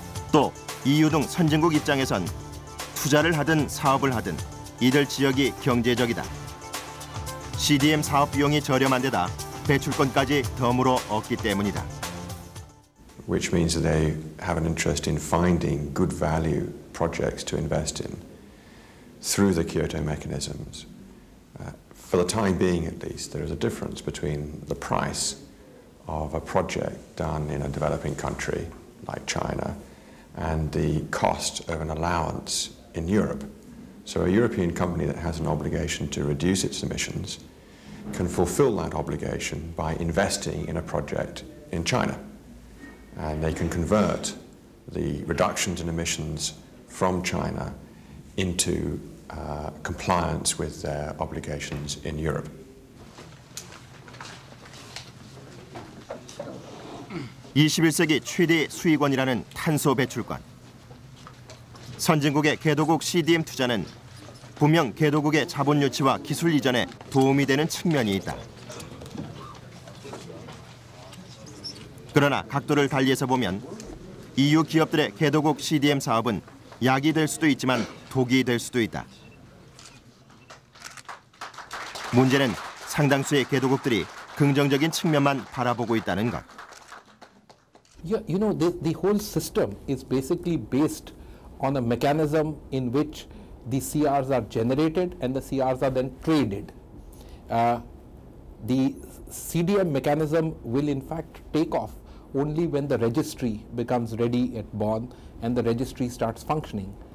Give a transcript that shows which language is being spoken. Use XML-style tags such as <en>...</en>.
<ko>또 EU 등 선진국 입장에선 투자를 하든 사업을 하든 이들 지역이 경제적이다. CDM 사업 비용이 저렴한 데다 배출권까지 덤으로 얻기 때문이다.</ko> <en>Which means that they have an interest in finding good value projects to invest in through the Kyoto mechanisms. For the time being, at least, there is a difference between the price of a project done in a developing country like China and the cost of an allowance in Europe. So a European company that has an obligation to reduce its emissions can fulfill that obligation by investing in a project in China. And they can convert the reductions in emissions from China into compliance with their obligations in Europe.</en> <ko>(21세기) 최대 수익원이라는 탄소 배출권. 선진국의 개도국 CDM 투자는 분명 개도국의 자본 유치와 기술 이전에 도움이 되는 측면이 있다. 그러나 각도를 달리해서 보면 EU 기업들의 개도국 CDM 사업은 약이 될 수도 있지만 독이 될 수도 있다. 문제는 상당수의 개도국들이 긍정적인 측면만 바라보고 있다는 것.</ko> <en>Yeah, you know, the whole system is basically based on a mechanism in which the CRs are generated and the CRs are then traded. The CDM mechanism will in fact take off only when the registry becomes ready at Bonn and the registry starts functioning.</en>